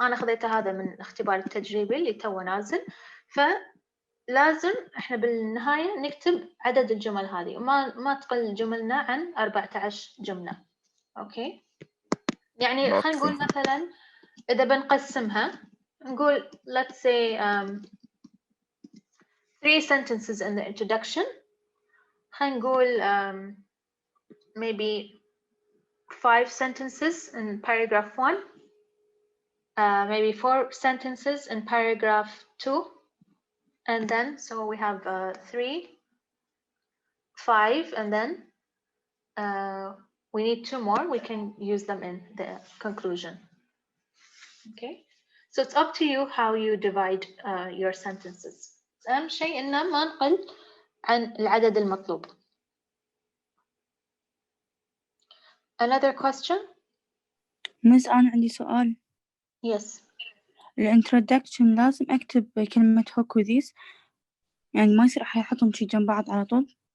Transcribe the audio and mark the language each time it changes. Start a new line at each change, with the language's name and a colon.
Arabic: أنا خذيته هذا من الاختبار التجريبي اللي تو نازل، فلازم إحنا بالنهاية نكتب عدد الجمل هذه، وما تقل جملنا عن 14 جملة. أوكي؟ يعني خلينا نقول مثلا إذا بنقسمها نقول
English: let's say 3 sentences in the introduction.
Arabic: خلينا نقول
English: maybe 5 sentences in paragraph 1, maybe 4 sentences in paragraph 2, and then so we have 3, 5, and then we need 2 more. We can use them in the conclusion. Okay, so it's up to you how you divide your sentences.
Arabic: أهم شيء إنه ما نقل عن العدد المطلوب.
English: Another question?
Arabic: مس أنا عندي سؤال.
English: Yes.
Arabic: الانترودكشن لازم أكتب كلمة هوك وذيس، يعني ما يصير أحطهم شي جنب بعض على طول؟